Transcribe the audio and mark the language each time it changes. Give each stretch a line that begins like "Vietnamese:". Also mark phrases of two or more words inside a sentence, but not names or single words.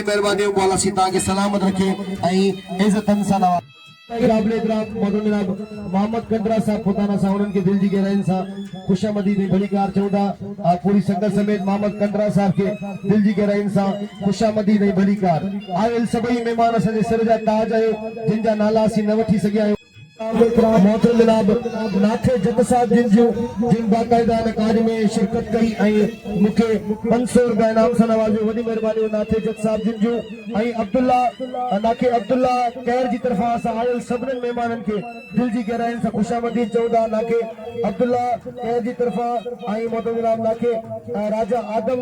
Sindhi: महिरबानी मौला सी तव्हांखे सलामत रखे ऐं इज़तनि सां क़ाबिल एहतराम मोहतरम जनाब मोहम्मद कंदरा साहब पुताना सां उन्हनि खे दिल जी गहराइयुनि सां खुशामदीद ऐं भली कार चऊं था पूरी संगत समेत मोहम्मद कंदरा साहब खे दिल जी गहराइयुनि सां खुशामदीद ऐं भली कार आयल सभई महिमान असांजे सिर जा ताज आहियो जिन जा नाला असीं न वठी सघिया आहियूं मोहतरम जनाब नाथे जट साहब जिन बाक़ाइदा हिन कार्य में शिरकत कई ऐं मूंखे 500 रुपया इनाम सां नवाज़ियो वॾी महिरबानी नाथे जट साहब जिन जूं ऐं नाखे अब्दुल्ला कैर जी तरफ़ां असां आयल सभिनीनि महिमाननि खे दिल जी गहराइयुनि सां खुशामदीद चऊं था नाखे अब्दुल्ला कैर जी तरफ़ां ऐं मोहतरम जनाब नाखे राजा आदम